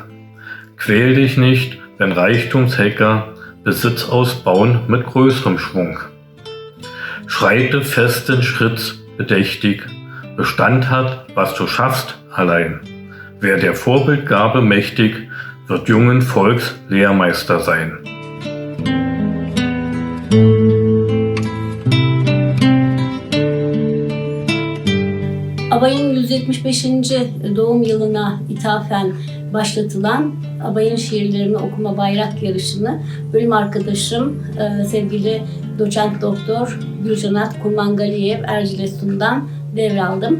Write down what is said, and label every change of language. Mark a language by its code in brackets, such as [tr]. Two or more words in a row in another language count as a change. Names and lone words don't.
[de] Quäl dich nicht, wenn Reichtumshacker Besitz ausbauen mit größerem Schwung. Schreite festen Schritts bedächtig, Bestand hat, was du schaffst, allein. Wer der Vorbildgabe mächtig, wird jungen Volks Lehrmeister sein. [tr] Abay'ın 175. doğum yılına ithafen başlatılan Abay'ın şiirlerini okuma bayrak yarışını bölüm arkadaşım sevgili doçent doktor Gülcanat Kurmangaliyev Erciles'ten devraldım.